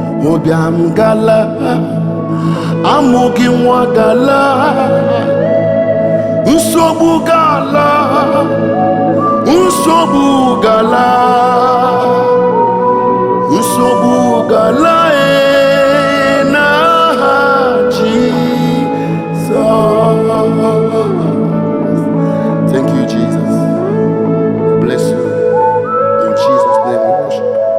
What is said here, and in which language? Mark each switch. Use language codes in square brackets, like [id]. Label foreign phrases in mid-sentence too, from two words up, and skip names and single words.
[ig] Ụbịam gala, amụghị nwa gala, nsogbu gala, nsogbu gala, nsogbu gala, ee, n'aha Jizọs. [en] Thank you, Jesus. Bless you. In Jesus' name we worship.